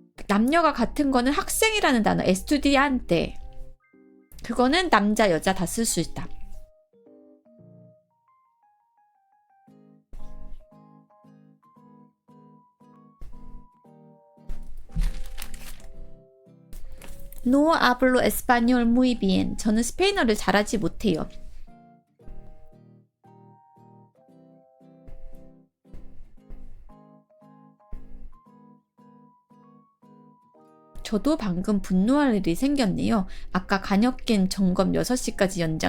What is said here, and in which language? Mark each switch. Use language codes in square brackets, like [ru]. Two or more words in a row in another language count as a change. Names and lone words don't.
[ko] 남녀가 같은 거는 학생이라는 단어, 에스투디안테. 그거는 남자, 여자 다 쓸 수 있다. [es] No hablo español muy bien. [ko] 저는 스페인어를 잘하지 못해요. 저도 방금 분노할 일이 생겼네요. 아까 간역긴 점검 6시까지 연장.